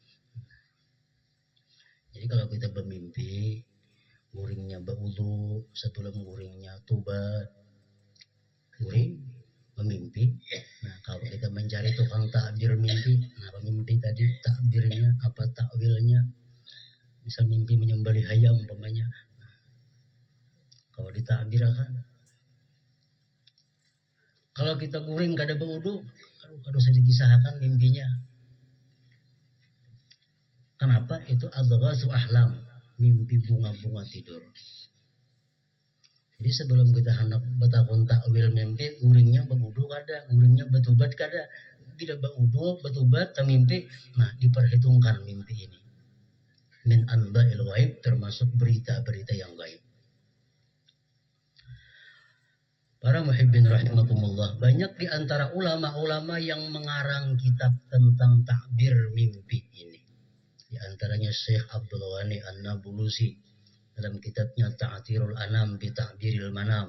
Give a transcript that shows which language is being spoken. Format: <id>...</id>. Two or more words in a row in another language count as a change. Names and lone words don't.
<bjn>Jadi kalau kita bermimpi, guringnya berwudu, sebelum guringnya tobat, guring, bermimpi. Nah, kalau kita mencari tukang takbir mimpi, nah mimpi tadi takbirnya, apa takwilnya, misal mimpi menyembelih ayam umpamanya, kalau ditakbirkan, kalau kita guring kada berwudu, kalau saya dikisahkan mimpinya. Kenapa? Itu</bjn> <ar>أضغاث أحلام,</ar> <bjn>mimpi bunga-bunga tidur. Jadi sebelum kita hendak betakun takwil mimpi, guringnya berudu kada, guringnya betubat kada, tidak berudu betubat mimpi. Nah, diperhitungkan mimpi ini.</bjn> <ar>من أنباء الغيب,</ar> <bjn>termasuk berita-berita yang gaib. Para</bjn> <ar>محبين رحمكم الله,</ar> <bjn>banyak di antara ulama-ulama yang mengarang kitab tentang takbir mimpi ini. Di antaranya Syekh Abdul Ghani An-Nabulusi dalam kitabnya Ta'thirul Anam bi Ta'biril Manam.</bjn>